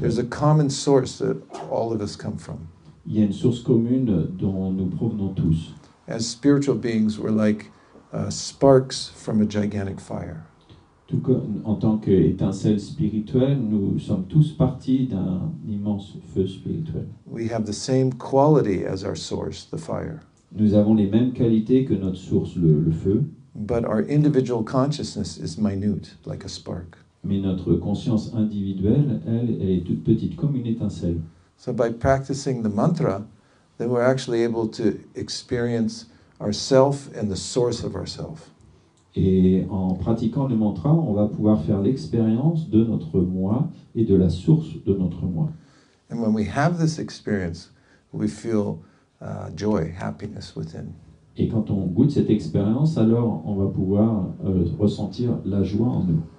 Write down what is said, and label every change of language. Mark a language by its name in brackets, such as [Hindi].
[English] There's a common source that all of us come from. [French] Il y a une source commune dont nous provenons tous. [English] As spiritual beings, we're like sparks from a gigantic fire. [French] Tout comme en tant qu'étincelle spirituelle, nous sommes tous partis d'un immense feu spirituel. [English] We have the same quality as our source, the fire. [French] Nous avons les mêmes qualités que notre source, le feu, [English] But our individual consciousness is minute, like a spark. [French] mais notre conscience individuelle, elle est toute petite, comme une étincelle. [English] So by practicing the mantra, then we're actually able to experience ourself and the source of ourself. [French] Et en pratiquant le mantra, on va pouvoir faire l'expérience de notre moi et de la source de notre moi. [English] And when we have this experience, we feel joy, happiness within. [French] Et quand on goûte cette expérience, alors on va pouvoir ressentir la joie en nous.